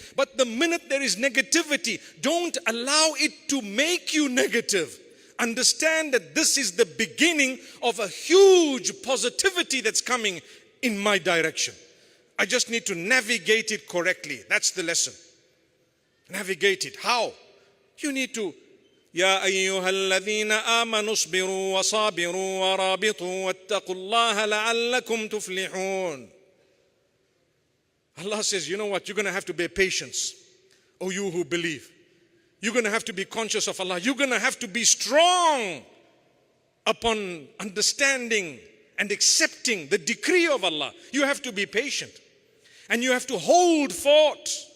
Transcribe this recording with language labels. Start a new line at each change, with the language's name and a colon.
English: But the minute there is negativity, don't allow it to make you negative. Understand that this is the beginning of a huge positivity that's coming in my direction. I just need to navigate it correctly. That's the lesson. Navigate it. How? You need to
Arabic: يا أيها الذين آمنوا اصبروا وصابروا ورابطوا واتقوا الله لعلكم تفلحون.
English: Allah says, you know what? You're going to have to bear patience. Oh, you who believe. You're going to have to be conscious of Allah. You're going to have to be strong upon understanding and accepting the decree of Allah. You have to be patient. And you have to hold fort.